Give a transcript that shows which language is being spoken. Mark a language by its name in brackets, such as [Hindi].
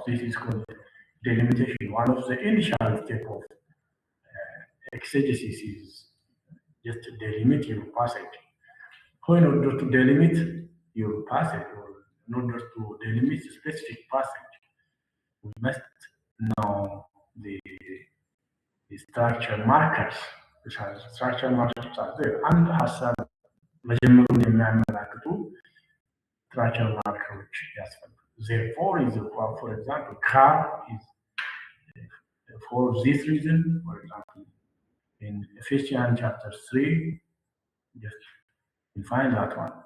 [English] This is called delimitation. One of the initial steps of exegesis is just delimit your passage. So in order to delimit your passage, or in order to delimit a specific passage, we must know the structure markers. Structure markers are there. [Amharic] And ሀሳብ መጀመሩን የሚያመላክቱ structure markers ያስፈልጋል. [English] Therefore, for example, car is for this reason. For example, in Ephesians chapter 3, just you find that one.